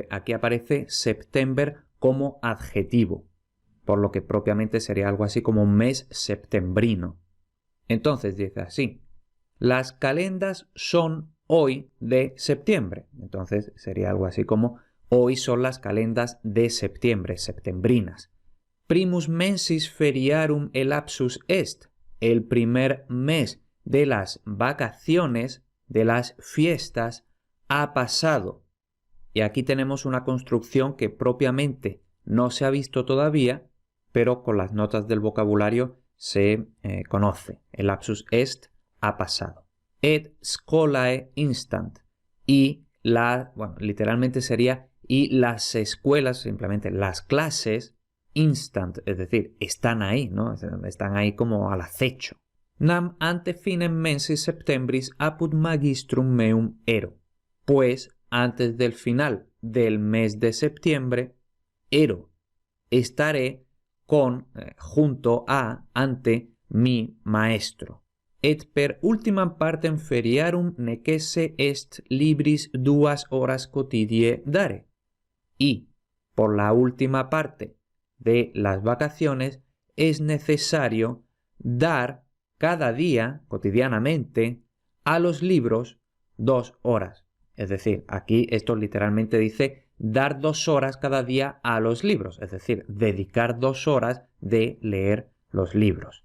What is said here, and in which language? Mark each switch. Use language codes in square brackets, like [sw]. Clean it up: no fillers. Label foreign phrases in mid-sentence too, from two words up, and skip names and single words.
[es] Aquí aparece September como adjetivo, por lo que propiamente sería algo así como mes septembrino. Entonces dice así: las calendas son hoy de septiembre. Entonces sería algo así como hoy son las calendas de septiembre, septembrinas. [la] Primus mensis feriarum elapsus est. [es] El primer mes de las vacaciones, de las fiestas, ha pasado. Y aquí tenemos una construcción que propiamente no se ha visto todavía, pero con las notas del vocabulario se conoce. El [la] lapsus est [es] ha pasado. [la] Et scholae instant. [es] Y literalmente sería y las escuelas, simplemente las clases, instant, es decir, están ahí, ¿no? Están ahí como al acecho. [la] Nam ante finem mensis septembris apud magistrum meum ero. [es] Pues antes del final del mes de septiembre, ero, estaré junto a, ante mi maestro. [la] Et per ultimam partem feriarum necesse est libris 2 horas quotidie dare. [es] Y por la última parte de las vacaciones es necesario dar cada día, cotidianamente, a los libros 2 horas. Es decir, aquí esto literalmente dice dar 2 horas cada día a los libros, es decir, dedicar 2 horas de leer los libros.